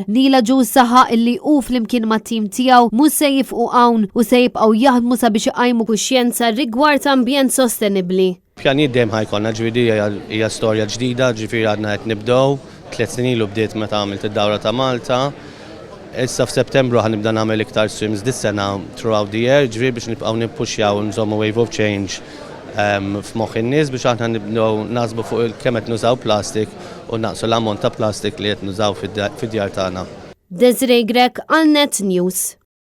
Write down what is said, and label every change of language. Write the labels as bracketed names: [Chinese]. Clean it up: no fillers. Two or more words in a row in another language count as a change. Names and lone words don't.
[Maltese] Nila Agius saħaq illi hu flimkien mat-tim tiegħu mhux se jifqu hawn u se jibqgħu jaħdmu sabiex iqajmu kuxjenza rigward ambjent sostenibbli. Pjanijiet dejjem ħajkollna ġifieri hija storja ġdida, ġifieri għadna qed nibdew, 3 snin ilu bdiet meta għamilt id-dawra ta' Malta. Issa f'Settembru ħanibda nagħmel iktar swims dis-sena [English] throughout the year, [Maltese] ġifieri biex nibqgħu nippuxjaw nżommu [English] wave of change [Maltese] f'moħħ in-nies biex aħna nibdew naħsbu fuq kemm qed nużaw plastik u naqsu l-ammont ta' plastik li qed nużaw fid-djar tagħna. Desiree Grek għal Net News.